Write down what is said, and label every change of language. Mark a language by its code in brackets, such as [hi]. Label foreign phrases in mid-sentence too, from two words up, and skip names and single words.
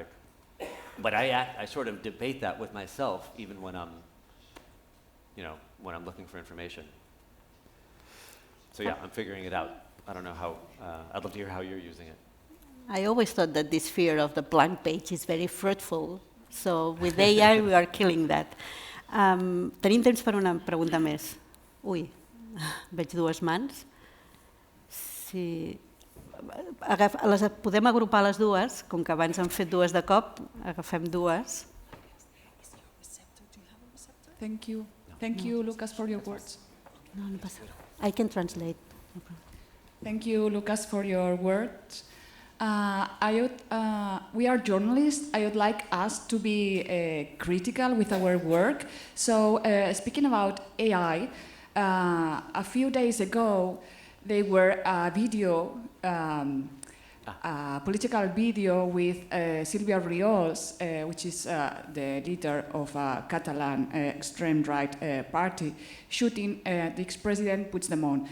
[en] But I sort of debate that with myself, even when I'm, you know, when I'm looking for information. So yeah, I'm figuring it out. I don't know how. I'd love to hear how you're using it. I always thought that this fear of the blank page is very fruitful. So with AI, we are killing that. [ca] Tenim temps per una pregunta més. Ui, veig dues mans. Si podem agrupar les dues, com que abans hem fet dues de cop, agafem dues. [en] Thank you. Thank you, Lucas, for your words. [ca] No, no passa. [en] I can translate. No problem. Thank you, Lucas, for your words. We are journalists. I would like us to be critical with our work. So, speaking about AI, a few days ago, there were a video, a political video with Silvia Riols, which is the leader of a Catalan extreme right party, shooting the ex-president Puigdemont.